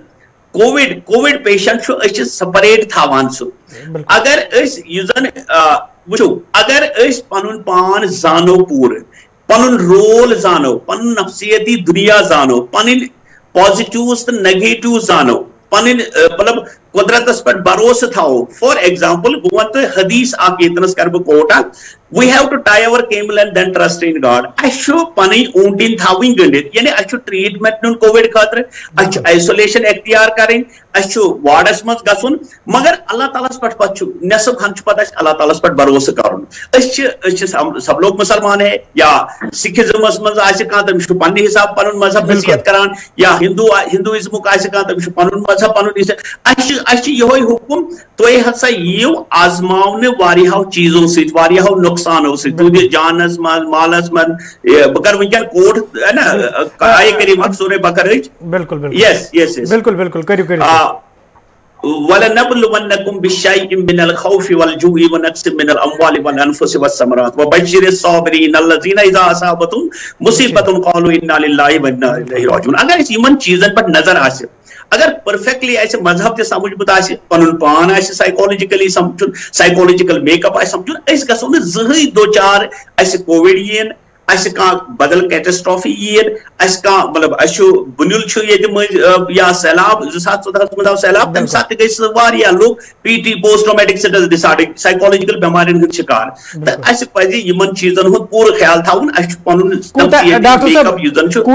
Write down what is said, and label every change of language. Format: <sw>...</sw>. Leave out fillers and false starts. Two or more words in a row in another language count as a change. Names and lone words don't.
<ks>کووِڈ پیشنٹ چھُ أسۍ چھِ سپریٹ تھاوان سُہ اگر أسۍ یُس زن وٕچھو اگر أسۍ پنُن پان زانو پوٗرٕ پنُن رول زانو پنُن نفسیتی دُنیا زانو پنٕنۍ پازِٹِوٕز تہٕ نگیٹِوٕز زانو پنٕنۍ مطلب قدرتس پٮ۪ٹھ بھروسہٕ تھاوو</ks> <en>for example</en> <ks>بہٕ ونہٕ تۄہہِ حدیث اکھ ییٚتنس کرٕ بہٕ کوٹ اکھ</ks> <en>we have to tie our camel and then trust in God.</en> <ks>اَسہِ چھُ پنٕنۍ اوٗنٹِنۍ تھاوٕنۍ گٔنڈِتھ یعنی اَسہِ چھُ ٹریٖٹمنٹ نیُن کووِڈ خٲطرٕ اَسہِ چھُ آیسولیشن اختیار کرٕنۍ اَسہِ چھُ وارڈس منٛز گژھُن مگر اللہ تعالیٰ ہس پٮ۪ٹھ پتہٕ چھُ نٮ۪صف ہن چھُ پتہٕ اَسہِ اللہ تعالیٰ ہس پٮ۪ٹھ بھروسہٕ کرُن أسۍ چھِ</ks> <ur>سب لوگ</ur> <ks>مسلمان ہے یا سکھزمس منٛز آسہِ کانٛہہ تٔمِس چھُ پننہِ حساب پنُن مذہب نصیحت کران یا ہندوازمُک آسہِ کانٛہہ تٔمِس چھُ پنُن مذہب پنُن اَسہِ چھُ یِہوے حُکُم تُہۍ ہسا یِیِو آزماونہٕ واریاہو چیٖزو سۭتۍ واریاہو نۄقصانو سۭتۍ جانس منٛز مالس منٛز بہٕ کرٕ وٕنکیٚن کوٹ نا آیہِ کٔرِو سورے بقرٕچ بالکل کٔرِو</ks> <ar>وَلَنَبْلُوَنَّكُمْ بِالشَّيْءٍ مِّنَ الْخَوْفِ وَالْجُوعِ وَنَقْصٍ مِّنَ الْأَمْوَالِ وَالْأَنفُسِ وَالثَّمَرَاتِ وَبَشِّرِ الصَّابِرِينَ الَّذِينَ إِذَا أَصَابَتْهُمْ مُصِيبَةٌ قَالُوا إِنَّا لِلَّهِ وَإِنَّا إِلَيْهِ راجعون</ar> <ks>اگر أسۍ یِمن چیٖزن پٮ۪ٹھ نظر آسہِ اگر پٔرفیکٹلی آسہِ مذہب تہِ سمجھمُت آسہِ پنُن پان آسہِ</ks> <en>psychologically سمجھُن psychological make-up</en> <ks>آسہِ سمجھُن أسۍ گژھو نہٕ زٕہٕنۍ دوچار اَسہِ کووِڈ یِیِن اَسہِ کانٛہہ بدل کیٹسٹرافی یِیِن اَسہِ کانٛہہ مطلب اَسہِ چھُ بُنیُل چھُ ییٚتہِ مٔنٛزۍ یا سہلاب 2014 منٛز آو سہلاب تمہِ ساتہٕ تہِ گٔے سُہ واریاہ لُکھ PT</ks> <en>post traumatic stress disorder</en> <ks>سایکولجِکل بٮ۪مارٮ۪ن ہٕنٛدۍ شِکار تہٕ اَسہِ پزِ یِمن چیٖزن ہُنٛد پوٗرٕ خیال تھاوُن اَسہِ چھُ پنُن میک اپ یُس زن چھُ</ks>